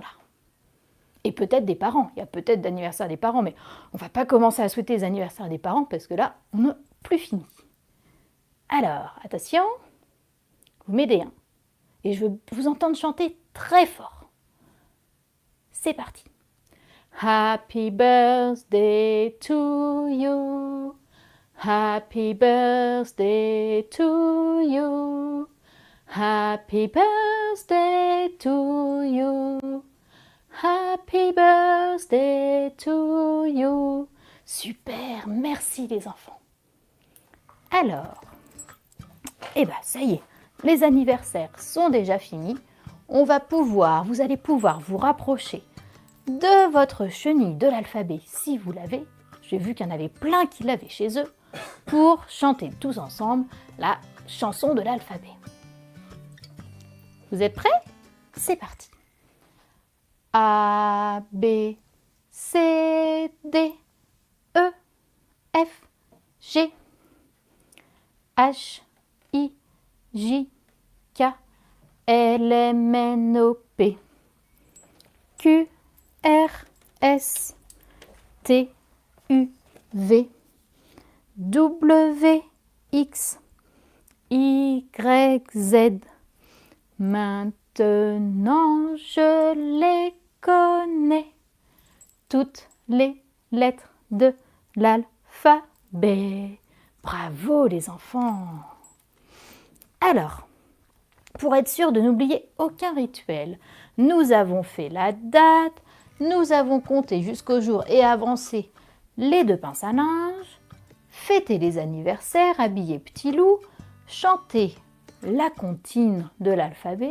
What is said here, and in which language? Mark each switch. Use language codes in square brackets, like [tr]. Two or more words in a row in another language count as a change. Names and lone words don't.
[fr] Et peut-être des parents. Il y a peut-être d'anniversaire des parents, mais on ne va pas commencer à souhaiter les anniversaires des parents parce que là, on n'a plus fini. Alors, attention, vous m'aidez, hein? Et je veux vous entendre chanter très fort. C'est parti. [en] Happy birthday to you. Happy birthday to you. Happy birthday to you. Happy birthday to you. [fr] Super, merci les enfants. Alors, ça y est, les anniversaires sont déjà finis. Vous allez pouvoir vous rapprocher de votre chenille de l'alphabet si vous l'avez. J'ai vu qu'il y en avait plein qui l'avaient chez eux pour chanter tous ensemble la chanson de l'alphabet. Vous êtes prêts? C'est parti. A, B, C, D, E, F, G, H, I, J, K, L, M, N, O, P, Q, R, S, T, U, V, W, X, Y, Z. Maintenant je les connais. toutes les lettres de l'alphabet. Bravo les enfants! Alors, pour être sûr de n'oublier aucun rituel, nous avons fait la date, nous avons compté jusqu'au jour et avancé les 2 pinces à linge, fêté les anniversaires, habillé petit loup, chanté la comptine de l'alphabet.